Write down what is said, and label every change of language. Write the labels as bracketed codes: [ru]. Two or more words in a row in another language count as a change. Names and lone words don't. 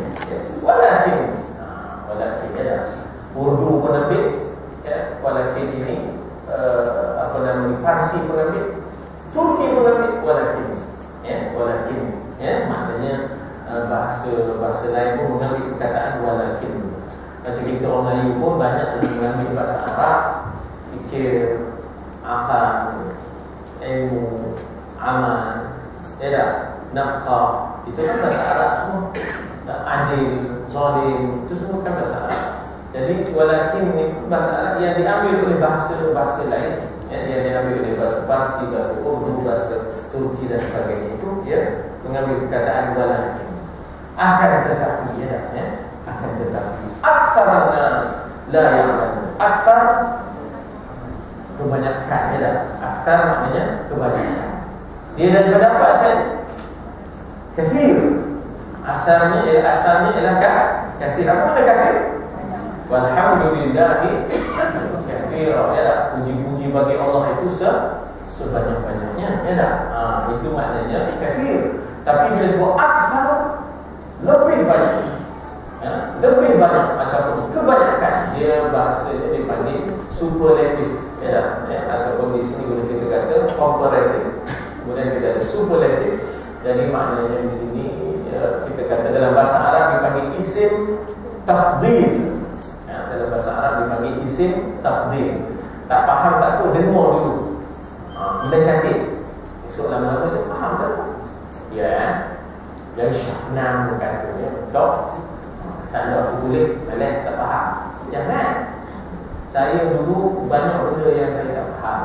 [ms] Walakin ya, Urdu pun ambil, ya, walakin ini apa namanya, Parsi pun ambil, Turki pun ambil walakin, ya, maknanya bahasa lain pun mengambil perkataan walakin. Macam kita orang Melayu pun banyak yang mengambil bahasa Arab, fikir, akal, ilmu, amal, ya tak, nafkah, itu kan bahasa Arab semua. Adil, zalim, itu semua kan bahasa Arab. Jadi walakin ini bahasa Arab yang diambil oleh bahasa lain, ya, yang diambil oleh bahasa Parsi, bahasa Urdu, bahasa Turki dan sebagainya, itu ya mengambil perkataan walakin. Akan tetapi, ya, akan tetapi [ar] أكثر الناس لا يعلمون. [ms] Aktsar kebanyakan, ya, aktsar maknanya kebanyakan. Dia daripada apa asalnya? Kathir. Asalnya ialah kathir. Apa makna kathir? [ar] والحمد لله كثيرا. [ms] Ya, puji-puji bagi Allah itu sebanyak-banyaknya, ya tak? Itu maknanya kathir. Tapi bila sebut akthar, lebih banyak, ya? Lebih banyak ataupun kebanyakan, dia bahasanya dipanggil superlative, ya tak? Ya? Ataupun di sini boleh kita kata comparative, kemudian kita ada superlative. Jadi maknanya di sini ya, kita kata dalam bahasa Arab dipanggil [ar] اسم تفضيل, [ms] ya, dalam bahasa Arab dipanggil [ar] اسم تفضيل. [ms] Tak faham tak apa, dengar dulu. Benda cantik. Esok lama-lama saya faham tak apa. Ya, yang Syahnan berkata, ya, betul. Tak ada aku boleh, balik tak faham. Jangan. Saya dulu banyak benda yang saya tak faham.